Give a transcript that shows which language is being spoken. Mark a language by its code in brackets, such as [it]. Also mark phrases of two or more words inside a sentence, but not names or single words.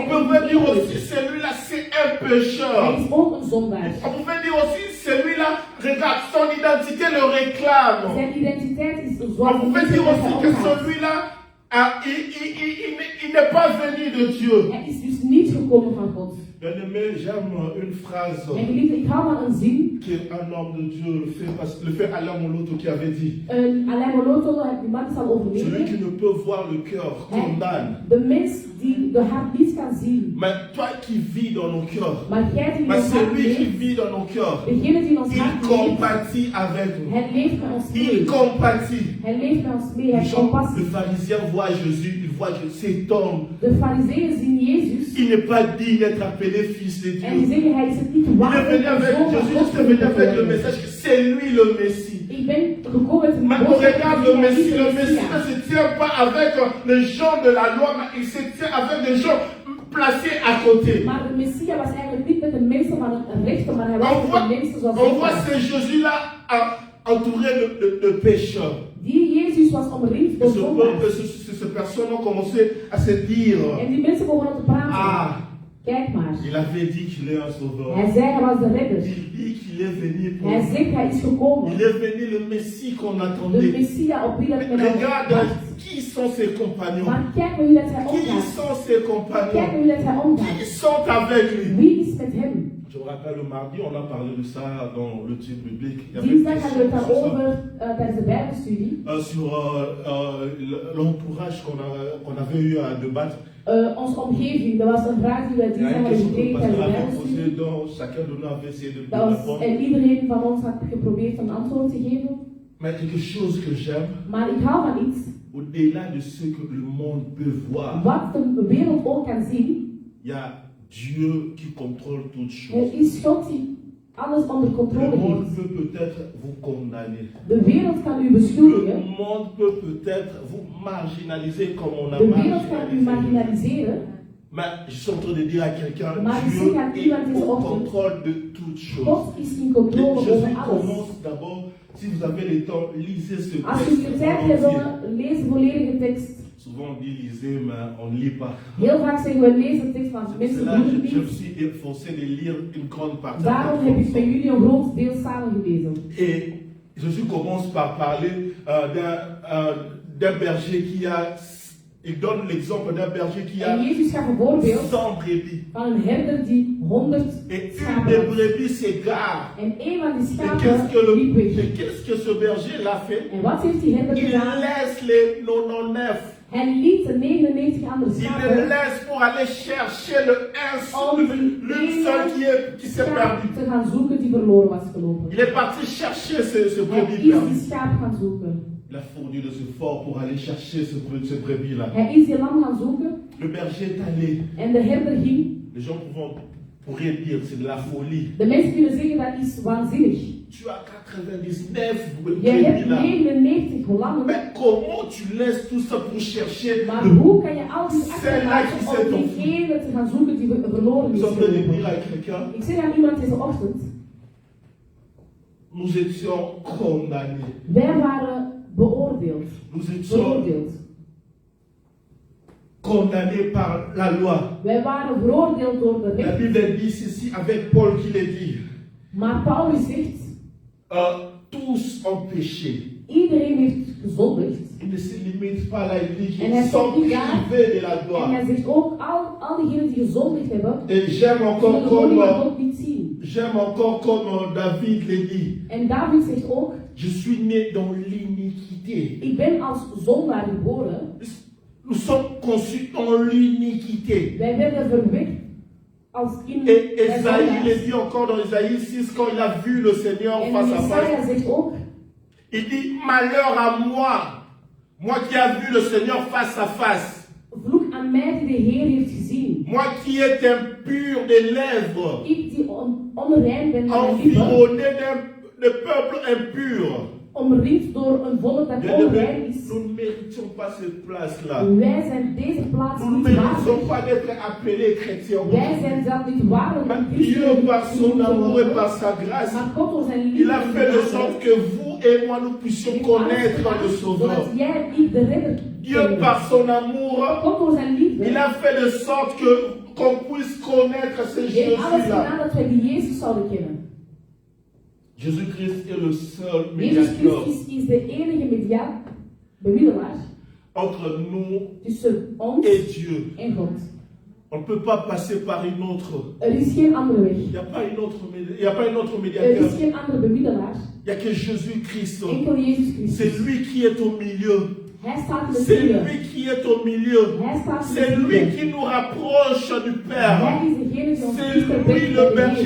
[fr] On pouvait [nl] eigenlijk [fr] dire [nl] niet [fr] aussi [nl] eerlijk. [fr] celui-là c'est un [nl] Hij [fr] pécheur. [nl] is ook een zondaar. [fr] On pouvait dire aussi celui-là, regarde, son identité le réclame. [nl] Zijn identiteit is [fr] On [nl] zoals de [fr] pouvait [nl] mensen [fr] dire [nl] met [fr] aussi [nl] hij [fr] que [nl] omgaat. [fr] celui-là, il n'est pas venu de Dieu. [nl] Hij is dus niet gekomen van God. [fr] Bien-aimé, j'aime une phrase [nl] En geliefde, ik hou van een zin. [fr] qu'un homme de Dieu, le fait Alain Moloto qui avait dit. [nl] Alain Moloto, die man is al [fr] Celui [nl] overleden. [fr] qui ne peut voir le cœur condamne. [nl] De mens die de hart niet kan zien. [fr] Mais toi qui vis dans nos cœurs, [nl] Maar jij die in [fr] mais [nl] ons hart [fr] celui qui [nl] leeft, [fr] vit dans nos cœurs, [nl] degene die in ons [fr] il [nl] hart leeft, [fr] compatit avec nous. [nl] hij leeft met ons [fr] Il [nl] mee. [fr] compatit. [nl] Hij leeft met ons mee, hij [fr] Les [nl] heeft [fr] gens, [nl] compassie. [fr] le pharisien voit Jésus, il voit que cet homme, [nl] De fariseeën zien Jezus [fr] il n'est pas digne d'être appelé fils de [nl] en die [fr] Dieu. [nl] zeggen hij is het niet [fr] Il est [nl] waard [fr] venu [nl] om [fr] avec [nl] zoon van [fr] Jésus, [nl] God [fr] juste [nl] te [fr] venu avec le [nl] worden. [fr] message que c'est lui le Messie. [nl] Ik ben gekomen met een [fr] Mais on [nl] boodschap [fr] regarde [nl] dat [fr] le [nl] hij [fr] Messie. [nl] is [fr] Le [nl] de [fr] Messie [nl] Messias. [fr] ne se tient pas avec les gens de la loi, mais il se tient avec des gens placés à côté. [nl] Maar de Messias was eigenlijk niet met de mensen van het rechter, maar hij was [fr] On [nl] met [fr] voit, [nl] de mensen zoals [fr] on [nl] ik [fr] voit [nl] was. [fr] ce Jésus-là entouré de pécheurs. [nl] Die Jezus was omringd [fr] Et [nl] door zondaars. [fr] ces personnes ont commencé à se dire, [nl] En die mensen begonnen te praten. ah, Kijk maar. [fr] il avait dit qu'il est un sauveur. [nl] Hij zei hij was de redder. [fr] Il dit qu'il est venu pour [nl] Hij [fr] nous. [nl] zegt hij is gekomen. [fr] Il est venu le Messie qu'on [nl] De [fr] attendait. [nl] Messias op wie dat men [fr] Regarde [nl] wacht. [fr] qui sont ses compagnons. [nl] Maar kijk maar hoe dat hij [fr] Qui [nl] omgaat. [fr] sont ses [nl] Kijk maar [fr] compagnons. [nl] hoe dat hij omgaat. [fr] Qui sont avec lui. [nl] Wie is met hem? [fr] Je me rappelle le mardi, on a parlé de ça dans le type biblique. Il y avait [nl] Dinsdag [fr] une [nl] hadden we het [fr] question sur ça. [nl] daarover tijdens de Bijbelstudie. [fr] Sur l'entourage qu'on avait eu à débattre. [nl] Onze omgeving, dat was een vraag die wij [fr] Il y a [nl] dinsdag [fr] une [nl] hadden [fr] question que le [nl] gekregen [fr] pasteur [nl] tijdens de [fr] avait posée, [nl] Bijbelstudie. [fr] dont chacun de nous avait essayé de [nl] Dat was, [fr] répondre. [nl] en iedereen van ons had geprobeerd een antwoord te geven. [fr] Mais quelque chose que j'aime, [nl] Maar ik hou van iets. [fr] au-delà de ce que le monde peut voir, [nl] Wat de wereld ook kan zien. [fr] il y a Dieu qui contrôle toutes [nl] Er [fr] choses. [nl] is God die alles onder [fr] Le [nl] controle [fr] monde [nl] heeft. [fr] peut peut-être vous condamner. [nl] De wereld kan u [fr] Le [nl] beschuldigen. [fr] monde peut peut-être vous marginaliser comme on a [nl] De wereld kan u [fr] marginalisé. [nl] marginaliseren. [fr] Mais je suis en train de dire à quelqu'un, [nl] Maar ik [fr] Dieu [nl] zeg aan [fr] est [nl] iemand deze [fr] au [nl] ochtend, [fr] contrôle de toutes choses. [nl] God is in controle over [fr] Jésus [nl] alles. [fr] commence d'abord, si vous avez le temps, lisez ce [nl] Als u [fr] texte. [nl] de tijd hebt, [fr] entier. [nl] dan lees de volledige tekst. [fr] Souvent on dit lisez, mais on ne lit pas. [nl] Heel vaak zeggen we lees de tekst, want [fr] C'est [nl] mensen [fr] là [nl] doen [fr] que [nl] het [fr] je me [nl] niet. [fr] suis efforcé de lire une grande partie. [nl] Daarom heb ik met jullie een groot deel samen gelezen. [fr] Et Jésus commence par parler d'un berger qui a, il donne l'exemple d'un berger qui a [nl] En Jezus gaf een voorbeeld [fr] 100 brebis. [nl] van een herder die 100 [fr] Et une [nl] schapen [fr] des [nl] had. [fr] brebis s'égare. [nl] En een van die [fr] Et [nl] schapen liep weg. [fr] qu'est-ce que ce berger l'a fait? [nl] En wat heeft die herder [fr] Il [nl] gedaan? [fr] laisse les 99. [nl] Hij liet de 99 andere [fr] Il les [nl] schapen [fr] laisse pour aller chercher le [nl] om [fr] l'une [nl] die [fr] seule qui s'est [nl] schaap [fr] perdue. [nl] te gaan zoeken die verloren was gelopen. [fr] Il est parti chercher ce [nl] Hij [fr] brebis [nl] is [fr] perdu. [nl] die schaap gaan zoeken. [fr] Il a fourni des efforts pour aller chercher ce brebis-là. [nl] Hij is die lam gaan zoeken [fr] Le berger est allé. [nl] en de herder ging. [fr] Les gens pourraient dire c'est de la folie. [nl] De mensen kunnen zeggen dat is waanzinnig. [fr] Tu as 99 [nl] Je hebt [fr] brebis là. [nl] 99 lammen, [fr] Mais comment tu laisses tout ça pour chercher [nl] maar [fr] le... [nl] hoe kan je al die [fr] Celle-là qui [nl] achterlaten [fr] s'est [nl] om [fr] enfuie. [nl] diegene te gaan zoeken die verloren [fr] Nous [nl] is [fr] sommes en train de dire [nl] gelopen? [fr] à quelqu'un, [nl] Ik zeg aan iemand deze ochtend, [fr] nous étions condamnés. [nl] wij waren beoordeeld. [fr] Nous étions condamnés par la loi. [nl] Wij waren veroordeeld door de [fr] La [nl] recht. [fr] Bible dit ceci avec Paul qui le dit. [nl] Maar Paulus zegt, [fr] Tous ont péché. [nl] iedereen heeft gezondigd. [fr] Il ne se limite pas là, il dit [nl] En [fr] qu'ils [nl] hij [fr] sont [nl] zegt niet daar. [fr] privés de la [nl] En [fr] gloire. [nl] hij zegt ook, al diegenen die gezondigd hebben, [fr] Et j'aime [nl] zullen [fr] encore [nl] de glorie van [fr] comme, [nl] God niet zien. [fr] David le dit. [nl] En David zegt ook, [fr] Je suis né dans l'iniquité. [nl] ik ben als zondaar geboren. [fr] Nous sommes conçus dans l'iniquité. [nl] Wij werden verwekt als in [fr] Et [nl] wij [fr] Esaïe [nl] zondaars. [fr] le dit encore dans Esaïe 6 quand il a vu le Seigneur [nl] En [fr] face à [nl] Jesaja [fr] face. [nl] zegt ook, [fr] Il dit malheur à moi qui a vu le Seigneur face à face. [nl] vloek aan mij die de Heer heeft gezien. [fr] Moi qui est impur des lèvres, [nl] Ik die onrein ben van lippen, [fr] environné de peuple impur. [nl] omringd door een volk dat onrein is. [fr] Nous ne méritions pas cette place-là. [nl] Wij zijn deze plaats [fr] Nous ne [nl] niet [fr] méritions [nl] waardig. [fr] pas d'être appelés chrétiens. [nl] Wij zijn zelf niet waardig om [fr] Mais [nl] christen [fr] Dieu, par son [nl] te [fr] amour et [nl] worden. [fr] par sa grâce, [nl] Maar God door zijn [fr] il [nl] liefde [fr] a [nl] en [fr] fait de [nl] genade [fr] sorte que vous et moi nous puissions [nl] heeft alles [fr] connaître [nl] gedaan, [fr] le Sauveur. [nl] zodat jij en ik de redder [fr] Dieu, [nl] kennen. [fr] par son amour, [nl] God door zijn liefde [fr] il a fait de sorte que qu'on puisse connaître ce [nl] heeft alles [fr] Jésus-là. [nl] gedaan dat wij die Jezus zouden kennen. [fr] Jésus-Christ est le seul [nl] Jezus [fr] médiateur [nl] Christus is de enige bemiddelaar [fr] entre nous [nl] tussen ons [fr] et Dieu. [nl] en God. [fr] On ne peut pas passer par une autre. [nl] Er is geen andere weg. [fr] Il n'y a pas une autre [nl] Er [fr] médiateur. [nl] is geen andere bemiddelaar. [fr] Il n'y a que Jésus-Christ. [nl] Enkel Jezus [fr] C'est [nl] Christus. [fr] lui qui est au milieu. [nl] Hij staat in de [fr] C'est [nl] midden. [fr] lui qui est au milieu. [nl] Hij staat in [fr] C'est [nl] de [fr] lui [nl] midden. [fr] qui nous rapproche du Père. [nl] Hij is degene die ons [fr] C'est [nl] dichter [fr] lui [nl] brengt [fr] le [nl] bij de [fr] berger